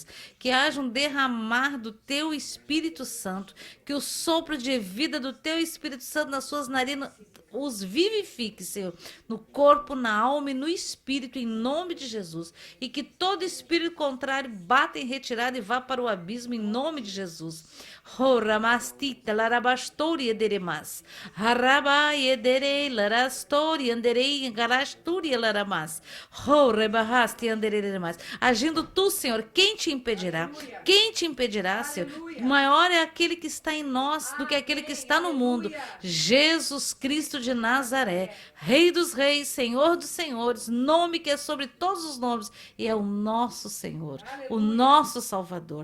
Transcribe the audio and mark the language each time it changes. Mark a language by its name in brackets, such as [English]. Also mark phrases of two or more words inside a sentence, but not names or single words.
[Portuguese] Que haja um derramar do teu Espírito Santo, que o sopro de vida do teu Espírito Santo nas suas narinas os vivifique, Senhor, no corpo, na alma e no espírito, em nome de Jesus. E que todo espírito contrário bata em retirada e vá para o abismo, em nome de Jesus. Ramastita, larabastori ederemas. Haraba ederei, larastori, anderei, garasturi, laramas. Rebahasti, andereremas. Agindo tu, Senhor, quem te impedirá? Quem te impedirá, Senhor? Maior é aquele que está em nós do que aquele que está no mundo. Jesus Cristo de Nazaré, Rei dos Reis, Senhor dos Senhores, nome que é sobre todos os nomes, e é o nosso Senhor, o nosso Salvador.